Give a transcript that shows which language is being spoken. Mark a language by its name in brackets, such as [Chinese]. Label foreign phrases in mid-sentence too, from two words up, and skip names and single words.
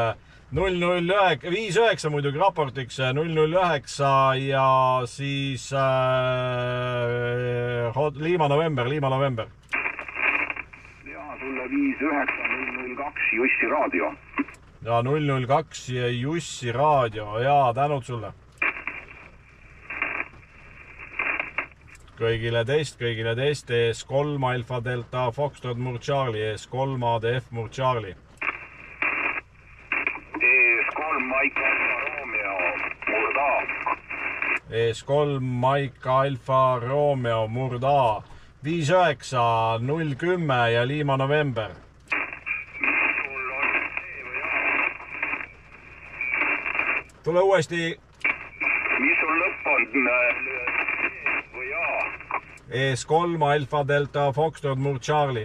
[Estonian] 009 muidugi raportiks, 009 ja siis Lima November. ja sulle 59002 Jussi raadio. ja 002 Jussi raadio ja tänud sulle. kõigile teist ES3 Alfa Delta Foxtrot Murd Charlie, ES3 ADF Murd Charlie. ES3 Mike Alfa Romeo Murd A. ES3 Mike Alfa Romeo Murd A. 59010 ja Lima November. tule uuesti. mis sul lõpp on? või A? ES3 Alfa Delta Foxtrot Murd Charlie.